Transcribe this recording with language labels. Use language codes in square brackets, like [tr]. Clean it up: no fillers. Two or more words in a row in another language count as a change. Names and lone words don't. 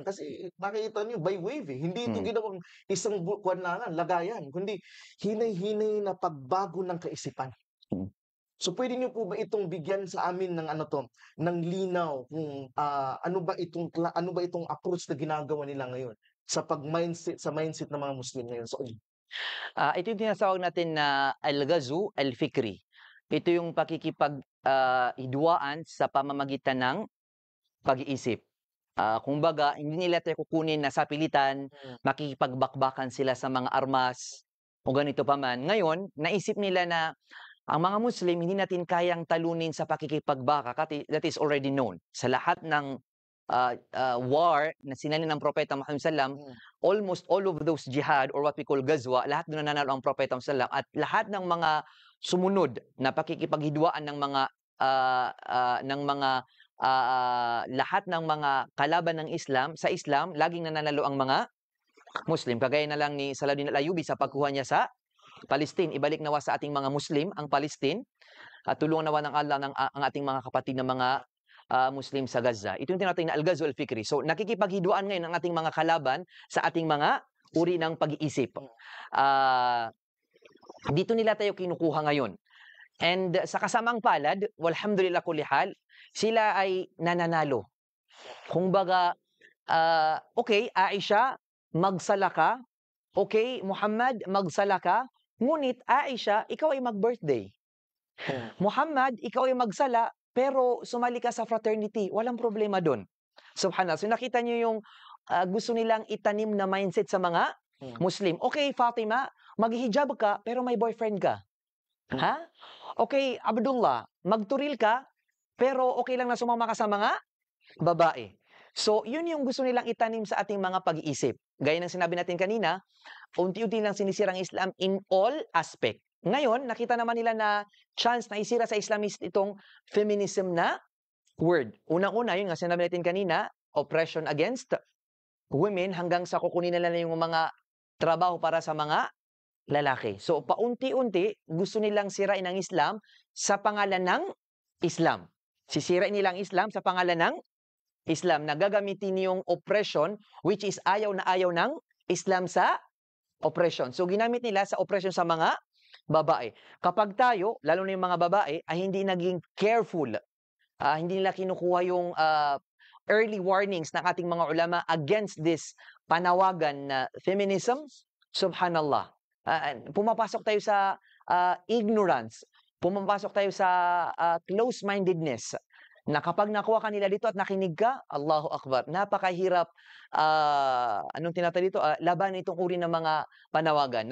[tl] Kasi nakikita niyo [en] by wave [tl] eh. Hindi ito ginawang isang lagayan, kundi hinay-hinay na pagbago ng kaisipan. So pwede niyo po ba itong bigyan sa amin ng ng linaw kung ano ba itong approach na ginagawa nila ngayon sa mindset ng mga Muslim ngayon? So Ito yung tinatawag natin na [ar] al-ghazw al-fikri. [tl] Ito yung hidwaan sa pamamagitan ng pag-iisip. Kumbaga, hindi nila tayo kukunin na sa pilitan, makikipagbakbakan sila sa mga armas, o ganito pa man. Ngayon, naisip nila na ang mga Muslim, hindi natin kayang talunin sa pakikipagbaka. [en] That is already known. [tl] Sa lahat ng war na sinalin ng Propeta Muhammad sallam, [en] almost all of those jihad or what we call [tl] gazwa, lahat doon nanalo ang Propeta Muhammad sallam, at lahat ng mga sumunod na pakikipaghidwaan ng lahat ng mga kalaban ng Islam, sa Islam, laging nanalo ang mga Muslim. Kagaya na lang ni Salahuddin al-Ayyubi sa pagkuha niya sa Palestine. Ibalik nawa sa ating mga Muslim ang Palestine at tulungan nawa ng Allah ang ating mga kapatid na mga Muslim sa Gaza. Ito yung tinatawag na [ar] al-ghazw al-fikri. [tl] So nakikipaghidwaan ngayon ang ating mga kalaban sa ating mga uri ng pag-iisip. Dito nila tayo kinukuha ngayon. And sa kasamang palad, [ar] walhamdulillah kulli hal, [tl] sila ay nananalo. Kumbaga, okay, Aisha, magsala ka. Okay, Muhammad, magsala ka. Ngunit, Aisha, ikaw ay mag-birthday. Muhammad, ikaw ay magsala, pero sumali ka sa fraternity. Walang problema doon. Subhanallah. So nakita niyo yung gusto nilang itanim na mindset sa mga Muslim. Okay, Fatima, maghihijab ka, pero may boyfriend ka. Ha? Okay, Abdullah, magturil ka, pero okay lang na sumama ka sa mga babae. So, yun yung gusto nilang itanim sa ating mga pag-iisip. Gaya ng sinabi natin kanina, unti-unti lang sinisirang Islam [en] in all aspect. [tl] Ngayon, nakita naman nila na chance na isira sa Islamist itong feminism na word. Unang-una, yun nga sinabi natin kanina, [en] oppression against women [tl] hanggang sa kukunin nila na yung mga trabaho para sa mga lalaki. So, paunti-unti, gusto nilang sirain ang Islam sa pangalan ng Islam. Sisirain nilang Islam sa pangalan ng Islam na gagamitin yung oppression, [en] which is [tl] ayaw na ayaw ng Islam sa oppression. So, ginamit nila sa oppression sa mga babae. Kapag tayo, lalo na yung mga babae, ay hindi naging careful, hindi nila kinukuha yung [en] early warnings [tl] ng ating mga ulama [en] against this [tl] panawagan na feminism, subhanallah. Pumapasok tayo sa ignorance, pumapasok tayo sa close-mindedness, na kapag nakuha ka nila dito at nakinig ka, [ar] Allahu Akbar, [tl] napakahirap, anong tinatawag dito, laban itong uri ng mga panawagan.